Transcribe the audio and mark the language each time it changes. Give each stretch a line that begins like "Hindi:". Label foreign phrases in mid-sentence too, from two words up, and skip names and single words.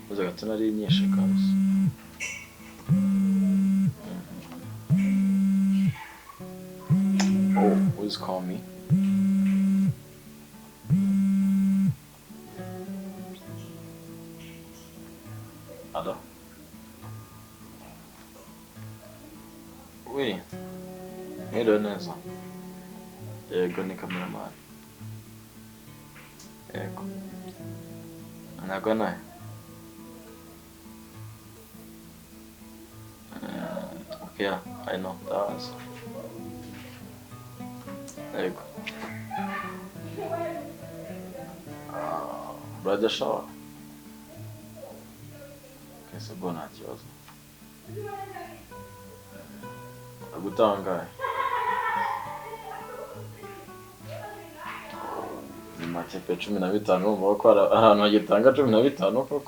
Kinyarwanda: imigati nari nyinshi kabisa.
English: Oh, who's calling me? Hello?
French: Oui.
Kinyarwanda: Mwiriwe neza. Yego ni cameraman. Yego. Anagwa naye?
English: Okay, yeah, I know. That was. Yego. Brother shower.
Kinyarwanda: Kese bo nta kibazo. Agutangaye. Ni make pe 15 umva ko ahantu hagitanga 15 koko.